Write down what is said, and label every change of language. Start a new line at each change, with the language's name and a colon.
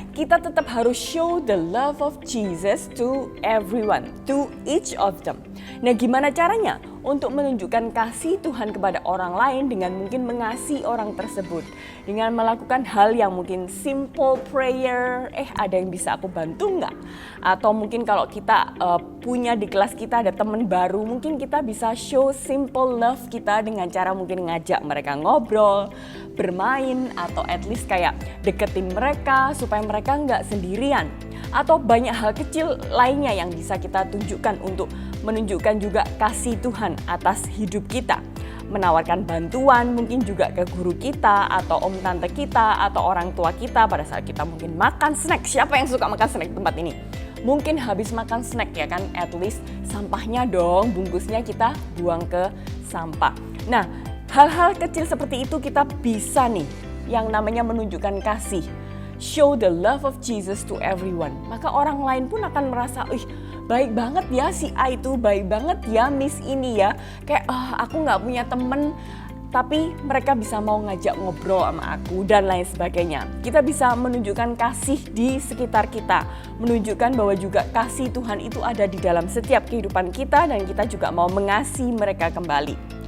Indonesian: Kita tetap harus
English: show the love of Jesus to everyone, to each of them.
Indonesian: Nah, gimana caranya untuk menunjukkan kasih Tuhan kepada orang lain dengan mungkin mengasihi orang tersebut, dengan melakukan hal yang mungkin
English: simple prayer,
Indonesian: ada yang bisa aku bantu nggak? Atau mungkin kalau kita punya di kelas kita ada teman baru, mungkin kita bisa
English: show simple love
Indonesian: kita dengan cara mungkin ngajak mereka ngobrol, bermain, atau
English: at least
Indonesian: kayak deketin mereka supaya mereka nggak sendirian. Atau banyak hal kecil lainnya yang bisa kita tunjukkan untuk menunjukkan juga kasih Tuhan atas hidup kita. Menawarkan bantuan mungkin juga ke guru kita atau om tante kita atau orang tua kita pada saat kita mungkin makan snack. Siapa yang suka makan snack di tempat ini? Mungkin habis makan snack ya kan,
English: at least
Indonesian: sampahnya dong, bungkusnya kita buang ke sampah. Nah, hal-hal kecil seperti itu kita bisa nih yang namanya menunjukkan kasih.
English: Show the love of Jesus to everyone.
Indonesian: Maka orang lain pun akan merasa, baik banget ya si A itu, baik banget ya Miss ini ya. Kayak aku gak punya temen, tapi mereka bisa mau ngajak ngobrol sama aku dan lain sebagainya. Kita bisa menunjukkan kasih di sekitar kita. Menunjukkan bahwa juga kasih Tuhan itu ada di dalam setiap kehidupan kita dan kita juga mau mengasihi mereka kembali.